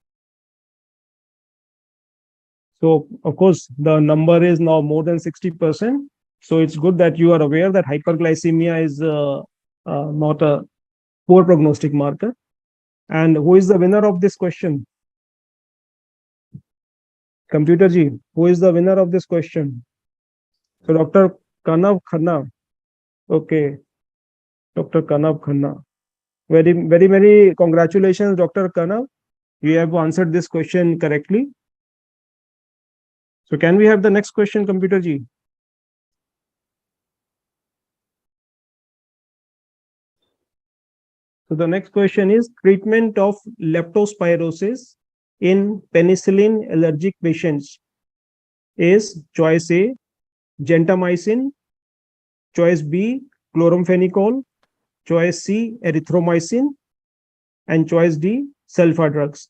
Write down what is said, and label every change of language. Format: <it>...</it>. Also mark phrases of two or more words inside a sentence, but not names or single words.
<en>So of course, the number is now more than 60%. So it's good that you are aware that hyperglycemia is not a poor prognostic marker. And who is the winner of this question? Computer Ji, who is the winner of this question? So Dr. Kanav Khanna. Okay. Dr. Kanav Khanna. Very, very, very congratulations, Dr. Kanav. You have answered this question correctly. So can we have the next question, Computer Ji? So the next question is treatment of leptospirosis in penicillin allergic patients is choice A, gentamicin, choice B, chloramphenicol, choice C, erythromycin, and choice D, sulfa drugs.</en>